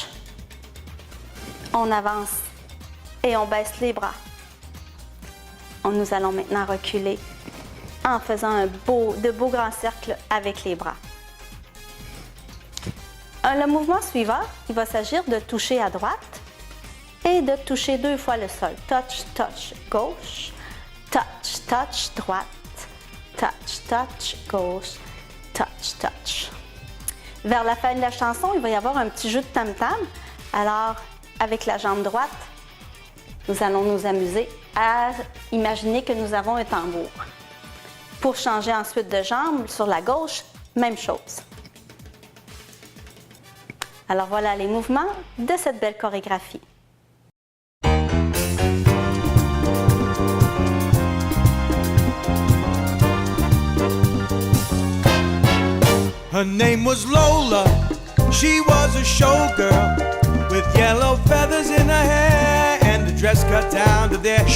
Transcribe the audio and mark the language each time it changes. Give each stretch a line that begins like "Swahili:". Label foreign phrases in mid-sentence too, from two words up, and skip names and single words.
French: On avance et on baisse les bras. Nous allons maintenant reculer en faisant de beaux grands cercles avec les bras. Le mouvement suivant, il va s'agir de toucher à droite et de toucher 2 fois le sol.
English: Touch, touch, gauche. Touch, touch, droite. Touch, touch, gauche. Touch, touch.
French: Vers la fin de la chanson, il va y avoir un petit jeu de tam-tam. Alors, avec la jambe droite, nous allons nous amuser à imaginer que nous avons un tambour. Pour changer ensuite de jambe, sur la gauche, même chose. Alors voilà les mouvements de cette belle chorégraphie.
English: Her name was Lola, she was a showgirl with yellow feathers in her hair and a dress cut down to there.